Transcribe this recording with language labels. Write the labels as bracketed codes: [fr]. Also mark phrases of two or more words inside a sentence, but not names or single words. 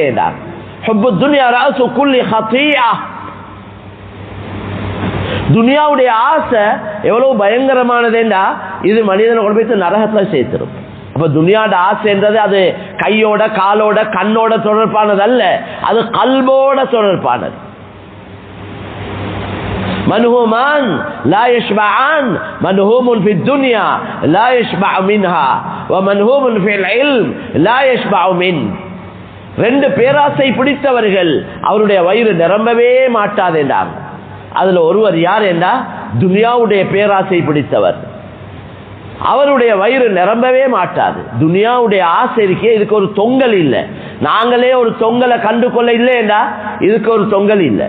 [ar] حب الدنيا رأس كل خطيئة. [ta] துனியாவுடைய ஆசை எவ்வளவு பயங்கரமானதுன்னா இது மனிதனை கொண்டு போய் நரகத்துல சேர்த்துரும். அப்ப துனியாவோட ஆசைன்றது அது கையோட காலோட கண்ணோட தொடர்பானது அல்ல, அது கல்போட தொடர்பானது. [ar] منهومان لا يشبعان منهوم في الدنيا لا يشبع منها ومنهوم في العلم لا يشبع منه. [ta] ரெண்டு பேராசை பிடித்தவர்கள் அவருடைய வயிறு நிரம்பவே மாட்டாது என்றாங்க. அதுல ஒருவர் யார் என்றா துனியாவுடைய பேராசை பிடித்தவர். அவருடைய வயிறு நிரம்பவே மாட்டாது. துனியாவுடைய ஆசை இருக்கே, இதுக்கு ஒரு தொங்கல் இல்லை. நாங்களே ஒரு தொங்கலை கண்டு கொள்ள இல்லைன்னா இதுக்கு ஒரு தொங்கல் இல்லை.